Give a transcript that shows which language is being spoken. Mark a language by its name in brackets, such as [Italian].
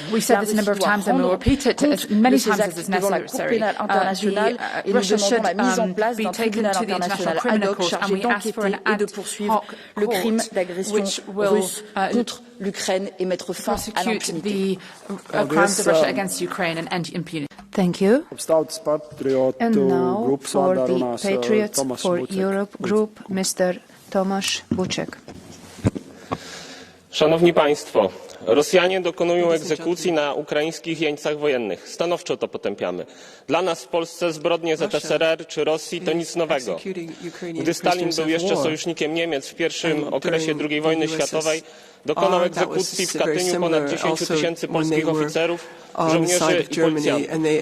[French] La Russie doit rendre compte de ses actes devant la Cour pénale internationale et nous demandons la mise en place d'un tribunal international ad hoc chargé d'enquêter et de poursuivre le crime d'agression russe contre l'Ukraine et mettre fin à l'impunité. [English] Thank you. And now for the Patriots for Europe group, Mr. Tomasz Buczek. [Polish] Szanowni Państwo, Rosjanie dokonują egzekucji na ukraińskich jeńcach wojennych. Stanowczo to potępiamy. Dla nas w Polsce zbrodnie ZSRR czy Rosji to nic nowego. Gdy Stalin był jeszcze sojusznikiem Niemiec w pierwszym okresie II wojny światowej, dokonał egzekucji w Katyniu ponad 10 000 polskich oficerów, żołnierzy i policjantów.